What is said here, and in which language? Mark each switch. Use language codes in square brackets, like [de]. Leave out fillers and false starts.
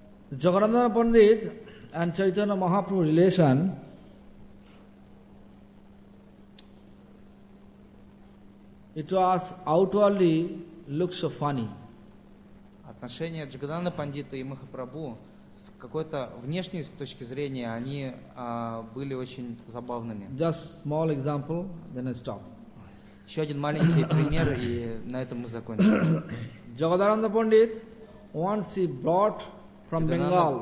[en] Jagannatha Pandit and Chaitanya Mahaprabhu relation it was outwardly looks so funny. [ru] Отношения Jagannatha Pandita и Махапрабху с какой-то внешней точки зрения они были очень забавными. [en] Just small example, then I stop. [ru] Еще один маленький пример и на этом мы закончим. [en] Jagadananda Pandit once he brought from Bengal